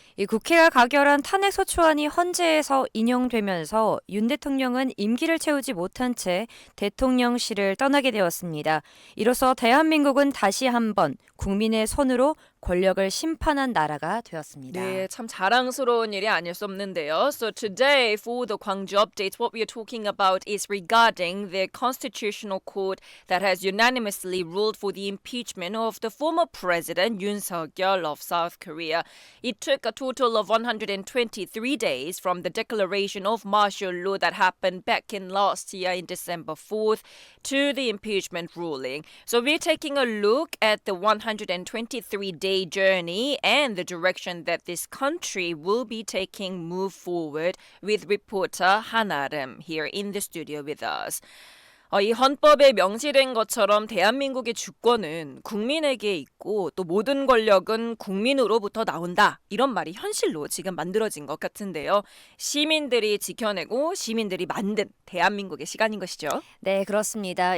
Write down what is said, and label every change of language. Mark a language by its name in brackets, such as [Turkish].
[Korean] 이 국회가 가결한 탄핵소추안이 헌재에서 인용되면서 윤 대통령은 임기를 채우지 못한 채 대통령실을 떠나게 되었습니다. 이로써 대한민국은 다시 한번 국민의 손으로 권력을 심판한 나라가 되었습니다. 네, 참 자랑스러운 일이 아닐 수 없는데요. [English] So today for the Gwangju updates, what we are talking about is regarding the constitutional court that has unanimously ruled for the impeachment of the former president Yoon Suk-yeol of South Korea. It took a total of 123 days from the declaration of martial law that happened back in last year in December 4th to the impeachment ruling. So we're taking a look at the 123-day journey and the direction that this country will be taking move forward with reporter 한아름 here in the studio with us. [Korean] 이 헌법에 명시된 것처럼 대한민국의 주권은 국민에게 있고 또 모든 권력은 국민으로부터 나온다. 이런 말이 현실로 지금 만들어진 것 같은데요. 시민들이 지켜내고 시민들이 만든 대한민국의 시간인 것이죠. 네, 그렇습니다.